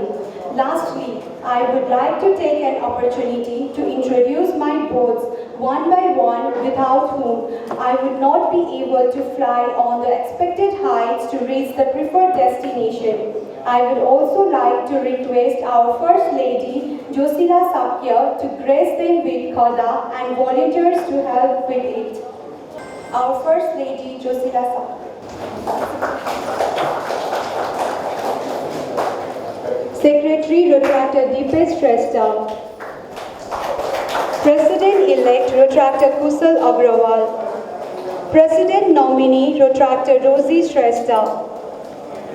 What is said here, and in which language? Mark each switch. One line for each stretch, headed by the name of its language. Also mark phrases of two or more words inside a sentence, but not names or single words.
English: Lastly, I would like to take an opportunity to introduce my boards one by one, without whom I would not be able to fly on the expected heights to reach the preferred destination. I would also like to request our First Lady, Josila Sakya, to grace them with Khada and volunteers to help with it. Our First Lady, Josila Sakya. Secretary, Retractor Deepesh Shrestha. President-elect, Retractor Kusal Agrawal. President nominee, Retractor Rosie Shrestha.